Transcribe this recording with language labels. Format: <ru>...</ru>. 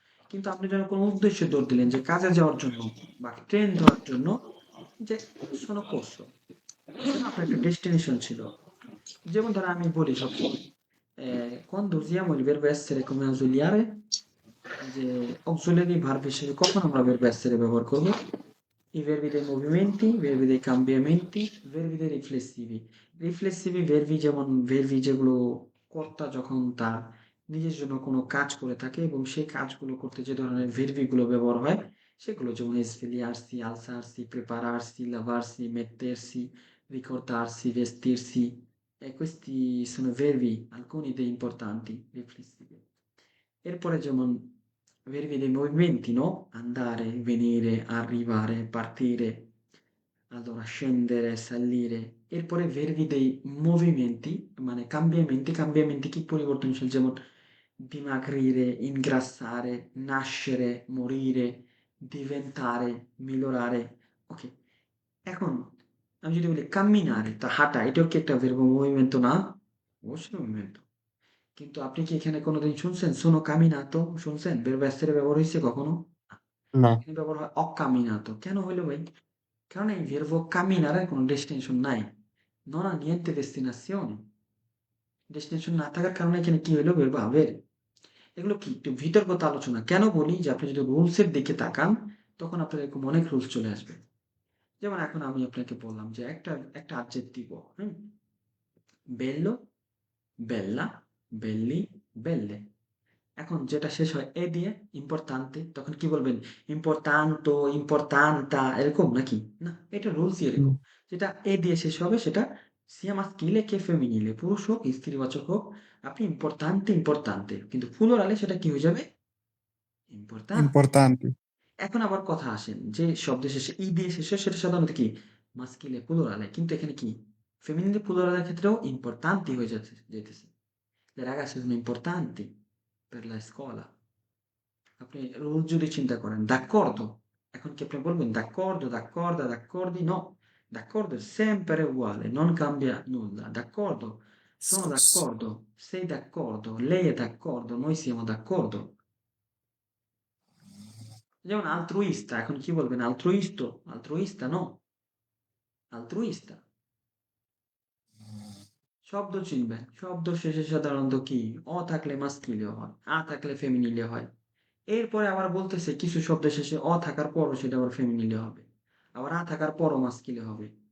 <bn>কিন্তু আপনি যখন কোনো উদ্দেশ্যে দৌড় দিলেন যে কাজে যাওয়ার জন্য বা ট্রেন ধরার জন্য, যে</bn> <it>sono corso।</it> <bn>বুঝছেন? আপনার একটা ডেস্টিনেশন ছিল। যেমন ধরেন আমি বলি সবসময়,</bn> <it>quando usiamo il verbo essere come ausiliare,</it> <bn>যে auxiliary verb হিসেবে কখন আমরা verbo essere ব্যবহার করব?</bn> <it>I verbi dei movimenti, i verbi dei cambiamenti, verbi dei riflessivi।</it> <bn>রিফ্লেক্সিভি verbi যেমন verbi যেগুলো কর্তা যখন তার নিজের জন্য কোনো কাজ করে থাকে এবং সেই কাজগুলো করতে যে ধরনের verbi গুলো ব্যবহার হয় সেগুলো যেমন</bn> <it>svegliarsi, alzarsi, prepararsi, lavarsi, mettersi, ricordarsi, vestirsi। E questi sono verbi, alcuni dei importanti, riflessivi।</it> <bn>এরপরে যেমন</bn> <it>verbi dei movimenti, no? Andare, venire, arrivare, partire, allora scendere, salire।</it> <bn>এরপরে verbi dei movimenti মানে cambiamenti, cambiamenti কি পরিবর্তনশীল? যেমন</bn> <it>dimagrire, ingrassare, nascere, morire, diventare, migliorare।</it> <bn>ওকে, এখন আমি যদি বলি camminare, তা হাঁটা, এটাও কি একটা verbo movimento না? অবশ্যই movimento। কিন্তু আপনি কি এখানে কোনোদিন শুনছেন</bn> <it>sono camminato?</it> <bn>শুনছেন? verbo essere ব্যবহার হইছে কখনো? না। না। এখানে ব্যবহার হয়</bn> <it>ho camminato।</it> <bn>কেন হইলো ভাই? কারণ এই verbo camminare কোনো ডেস্টিনেশন নাই।</bn> <it>non ha niente destinazione।</it> <bn>Destination না থাকার কারণে এখানে কি হইলো? verbo avere। এগুলো কি একটু বিতর্কত আলোচনা। কেন বলি? যে আপনি যদি রুলস এর দিকে তাকান, তখন আপনার এরকম অনেক রুলস চলে আসবে। যেমন এখন আমি আপনাকে বললাম যে একটা অ্যাডজেক্টিভ, হুম?</bn> <it>bello, bella, belli, belle।</it> <bn>এখন যেটা শেষ হয় এ দিয়ে ইম্পোর্তান্তে, তখন কি বলবেন? ইম্পোর্তান্তো, ইম্পোর্তান্তা, এরকম নাকি? না, এটা রুলসই হুম। এরকম। যেটা এ দিয়ে শেষ হবে সেটা সিয়া মাস্কিলে কে ফেমিনিলে, পুরুষ হোক স্ত্রীবাচক হোক, আপনি ইম্পোর্তান্তে ইম্পোর্তান্তে, কিন্তু প্লুরালে সেটা কি হয়ে যাবে? ইম্পর্তান্তি। ইম্পর্তান্তি। এখন আবার কথা আসেন যে শব্দ শেষে ই দিয়ে শেষে সেটা সাধারণত কি মাস্কিলে প্লুরালে, কিন্তু এখানে কি ফেমিনিনে প্লুরালের ক্ষেত্রেও ইম্পর্তান্তি হয়ে যেতেছে।</bn> <it>Le ragazze sono importanti per la scuola.</it> <bn>আপনি রুল যদি চিন্তা করেন d'accordo, এখন কি আপনি বলবেন</bn> <it>d'accordo, d'accorda, d'accordi? No, d'accordo è sempre uguale, non cambia nulla. D'accordo, sono d'accordo, sei d'accordo, lei è d'accordo, noi siamo d'accordo.</it> <bn>যেমন altruista, এখন কি বলবেন altruisto, altruista no, altruista. শব্দ চিনবেন, শব্দ শেষে সাধারণত কি অ থাকলে মাস্কিলীয় হয়, আ থাকলে ফেমিনিলীয় হয়। এরপরে আবার বলতেছে কিছু শব্দ শেষে অ থাকার পরও সেটা আবার ফেমিনিলীয় হবে, আবার আ থাকার পরও মাস্কিলীয় হবে।</bn>